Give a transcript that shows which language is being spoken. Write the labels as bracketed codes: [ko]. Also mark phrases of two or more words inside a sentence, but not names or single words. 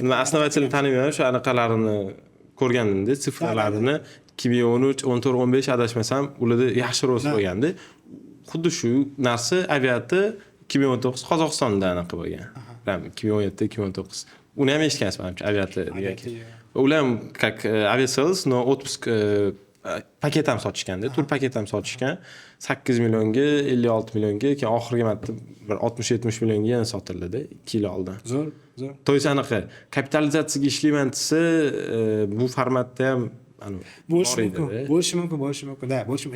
[uz] Men основательно tanimayman, o'sha anaqalarini ko'rganimda, sifralarini 2013, 14, 15 adashmasam, ularda yaxshi rost bo'lganda. Xuddi shu narsa aviatda 2019 Qozog'istonda anaqa bo'lgan. 2017, 2019. Uni ham eshitgansiz menimcha aviatda degan. Ular ham как aviasales, [ru] но отпуск [uz] paket ham sotishganda, tur paket ham sotishgan. 8 millionga, 56 millionga, keyin oxirgi marta bir 60-70 millionga yana sotildi 2 yil oldin. Zo'r. [ru] To есть [uz] anaqa kapitalizatsiyaga ishlayman desa, bu formatda ham bo'lishi mumkin. Da, bo'lishi mumkin.